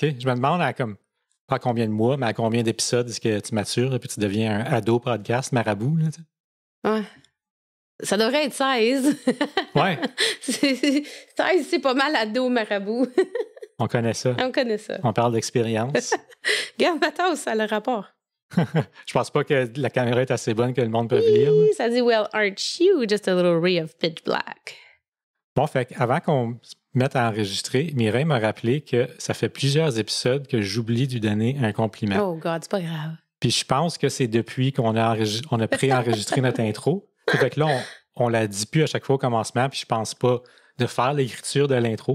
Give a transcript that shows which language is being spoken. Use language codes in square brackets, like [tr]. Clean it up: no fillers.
[fr] Je me demande pas combien de mois, mais à combien d'épisodes est-ce que tu matures, là, puis tu deviens un ado podcast marabout, là, tu sais? Ouais. Ça devrait être 16. Ouais. 16, c'est pas mal ado marabout. On connaît ça. On connaît ça. On parle d'expérience. Regarde ma tasse, ça a le rapport. Je pense pas que la caméra est assez bonne que le monde peut lire. Oui, ça dit, [en] well, aren't you just a little ray of pitch black? [fr] Bon, fait avant qu'on se mette à enregistrer, Mireille m'a rappelé que ça fait plusieurs épisodes que j'oublie de lui donner un compliment. Oh God, c'est pas grave. Puis je pense que c'est depuis qu'on a pré-enregistré notre intro. Fait que là, on la dit plus à chaque fois au commencement, puis je pense pas de faire l'écriture de l'intro.